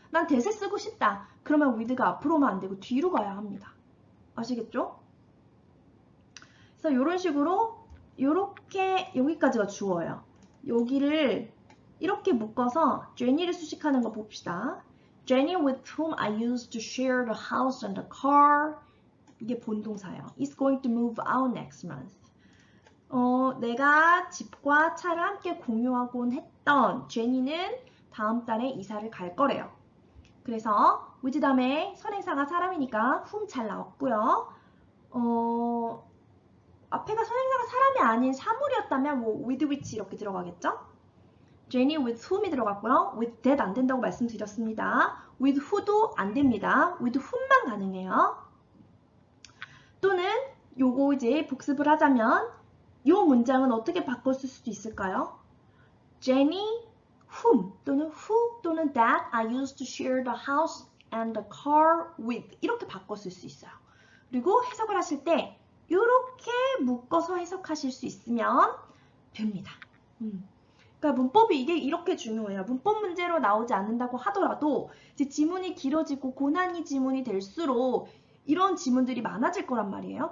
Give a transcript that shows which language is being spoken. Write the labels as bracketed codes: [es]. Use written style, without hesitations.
[ko] 난 that을 쓰고 싶다. 그러면 with가 앞으로 오면 안 되고 뒤로 가야 합니다. 아시겠죠? 그래서 이런 식으로 이렇게 여기까지가 주어예요. 여기를 이렇게 묶어서 Jenny를 수식하는 거 봅시다. [en] Jenny with whom I used to share the house and the car. [ko] 이게 본동사예요. [en] is going to move out next month. [ko] 내가 집과 차를 함께 공유하곤 했던 제니는 다음 달에 이사를 갈 거래요. 그래서 with 다음에 선행사가 사람이니까 whom 잘 나왔고요. 앞에가 선행사가 사람이 아닌 사물이었다면 뭐 with which 이렇게 들어가겠죠? [en] Jenny with whom이 들어갔고요. with that [ko] 안 된다고 말씀드렸습니다. [en] with who [ko] 도 안 됩니다. with whom만 가능해요. 또는 요거 이제 복습을 하자면 요 문장은 어떻게 바꿨을 수도 있을까요? [en] Jenny whom [ko] 또는 [en] who 또는 that I used to share the house and the car with [ko] 이렇게 바꿨을 수 있어요. 그리고 해석을 하실 때 이렇게 묶어서 해석하실 수 있으면 됩니다. 그러니까 문법이 이게 이렇게 중요해요. 문법 문제로 나오지 않는다고 하더라도 이제 지문이 길어지고 고난이 지문이 될수록 이런 지문들이 많아질 거란 말이에요.